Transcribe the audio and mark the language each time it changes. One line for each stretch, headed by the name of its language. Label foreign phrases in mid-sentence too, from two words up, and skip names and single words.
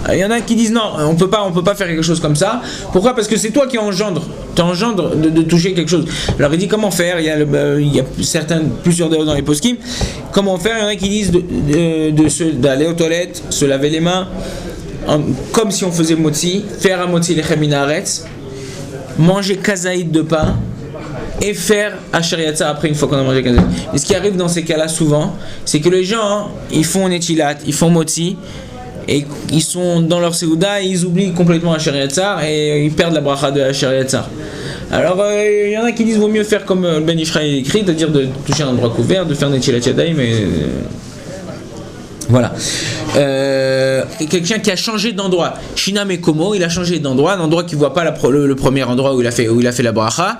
French: Il y en a qui disent non, on peut pas faire quelque chose comme ça. Pourquoi? Parce que c'est toi qui engendre de toucher quelque chose. Alors il dit comment faire, il y a plusieurs dans les poskim. Comment faire? Il y en a qui disent d'aller aux toilettes, se laver les mains, comme si on faisait motzi, faire un
Hebrew: מוציא לחם מן הארץ,
French: manger kazaïd de pain et faire
Hebrew: אשר יצא
French: après une fois qu'on a mangé kazaïd. Et ce qui arrive dans ces cas-là souvent, c'est que les gens, ils font netilat, ils font motzi, et ils sont dans leur seuda et ils oublient complètement
Hebrew: אשר יצא
French: et ils perdent la bracha de
Hebrew: אשר יצא.
French: Alors il y en a qui disent vaut mieux faire comme le Ben Ishraï écrit, c'est-à-dire de toucher un endroit couvert, de faire
Hebrew: נטילת ידיים,
French: mais voilà. Quelqu'un qui a changé d'endroit,
Hebrew: שינה מקומו,
French: il a changé d'endroit, un endroit qui ne voit pas le premier endroit où il a fait la bracha.